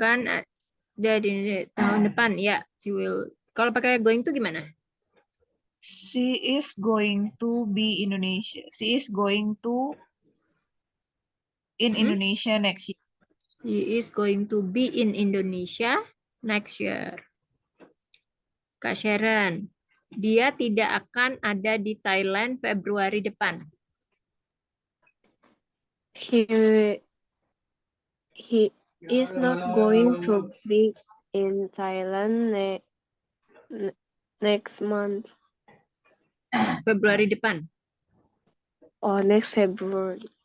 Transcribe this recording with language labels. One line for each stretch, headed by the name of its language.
Indonesian: akan ada di tahun depan. Ya,
English: she will.
Indonesian: Kalau pakai going to gimana?
English: she is going to be Indonesia. She is going to in Indonesia next year. He is going to be in Indonesia next year.
Indonesian: Kak Sharon, dia tidak akan ada di Thailand Februari depan.
English: He is not going to be in Thailand next month
Indonesian: Februari depan.
English: or next February.